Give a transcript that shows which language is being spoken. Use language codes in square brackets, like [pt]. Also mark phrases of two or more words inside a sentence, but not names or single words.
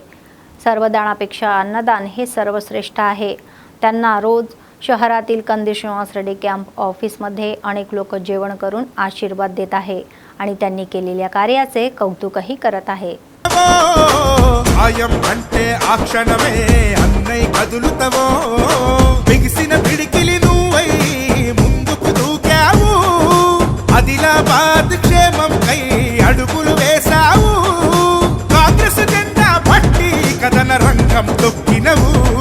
[mr] सर्व दानापेक्षा अन्नदान हे सर्वश्रेष्ठ आहे। त्यांना रोज शहरातील कंदी श्रीनिवास रेड्डी कॅम्प ऑफिसमध्ये अनेक लोक जेवण करून आशीर्वाद देत आहे आणि त्यांनी केलेल्या कार्याचे कौतुकही करत आहे। [te] आयम అంటే ఆ క్షణమే అన్నై కదులుతవో బిగిసిన పిడికిలి నువ్వై ముందుకు దూకావు ఆదిలాబాద్ క్షేమం కై అడుగులు వేసావు కాంగ్రెస్ జెండా పట్టి కదన రంగం తొక్కినవు